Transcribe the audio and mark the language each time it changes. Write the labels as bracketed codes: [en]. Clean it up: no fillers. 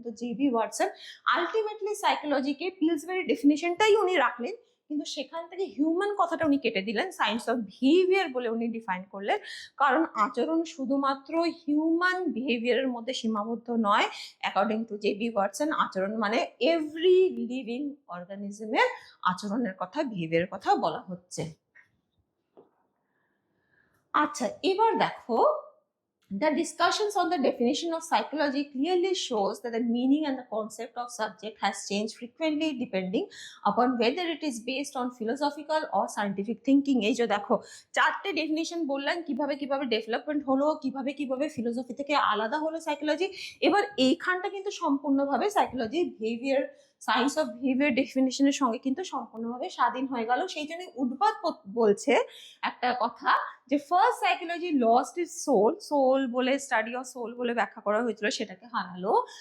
[bn] তো JB Watson ultimately সাইকোলজিকে পিলসবেরি ডেফিনিশনটাই উনি রাখলেন, কিন্তু সেখান থেকে হিউম্যান কথাটা উনি কেটে দিলেন, সায়েন্স অফ বিহেভিয়ার বলে উনি ডিফাইন করলেন। কারণ আচরণ শুধুমাত্র হিউম্যান বিহেভিয়ারের মধ্যে সীমাবদ্ধ নয়। অ্যাকর্ডিং টু জেবি ওয়াটসন, আচরণ মানে এভরি লিভিং অর্গানিজমের আচরণের কথা, বিহেভিয়ারের কথা বলা হচ্ছে। আচ্ছা, এবার দেখো, [en] the discussions on the definition of psychology clearly shows that the meaning and the concept of subject has changed frequently depending upon whether it is based on philosophical or scientific thinking. [bn] এই যে দেখো, চারটে definition বললাম, কিভাবে কিভাবে development হলো, কিভাবে কিভাবে ফিলোসফি থেকে আলাদা হলো সাইকোলজি। এবার এইখানটা কিন্তু সম্পূর্ণভাবে psychology behaviour, science of behaviour ডেফিনিশনের সঙ্গে কিন্তু সম্পূর্ণভাবে স্বাধীন হয়ে গেল। সেই জন্য উদ্বাদ বলছে একটা কথা, যে [en] first psychology lost its soul, [bn] soul বলে স্টাডি অফ সোল বলে ব্যাখ্যা করা হয়েছিল, সেটাকে হারালো।